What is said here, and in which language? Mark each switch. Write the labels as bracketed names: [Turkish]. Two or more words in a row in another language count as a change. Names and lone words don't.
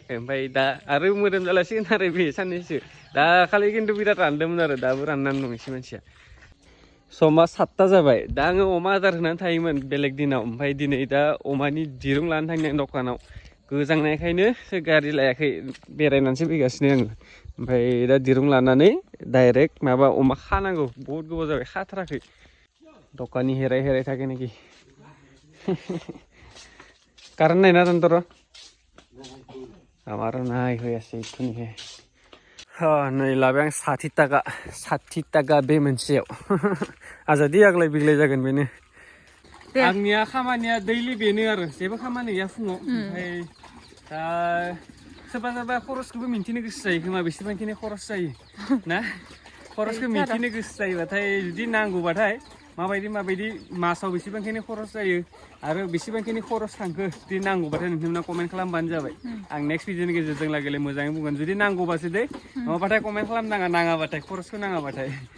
[Bodo] ओमफ्राय दा आरो मोदोम जालासिगोन आरो बे साननैसो दाखालि खिन्थु बिराद रानदोंमोन आरो दाबो राननानै दं एसे मानसिया समा 7ता जाबाय दा आङो अमा आदार होनानै थायोमोन बेलेग दिनाव ओमफ्राय दिनै दा अमानि दिरुं लानो थांदों दखानाव गोजांनायखायनो गारि लायाखै बेरायनानैसो फैगासिनो आङो ओमफ्राय दा दिरुं लानानै डाइरेक्ट माबा अमा खानांगौ बहुद गोबाव जाबाय खाथाराखै दखानी हेराय थाके नेকি [Bangla] কারেন্ট নাই না তোর আমারও নাই হয়ে আছে এক্ষুনি [Bodo] नै लाबाय आं 60 टाका बे मोनसेयाव आजादि आग्लाय बिग्लाय जागोन बेनो आंनिया खामानिया दैलि बेनो आरो जेबो खामानि गैया फुङाव ओमफ्राय दा सोरबा खरसखौबो मिन्थिनो गोसो जायो खोमा बेसेबांखिनि खरस जायो ना खरसखौ मिन्थिनो गोसो जायोबाथाय जुदि नांगौबाथाय माबायदि मासाव बेसेबांखिनि खरस जायो आरो बेसेबांखिनि खरस थांखो जुदि नांगौबाथाय नोंथांमोना कमेन्ट खालामबानो जाबाय आं नेक्स्ट भिडिअनि गेजेरजों लागैलाय मोजाङै बुंगोन जुदि नांगौबासो दे नङाबाथाय कमेन्ट खालामनाङा नाङाबाथाय खरसखौ नाङाबाथाय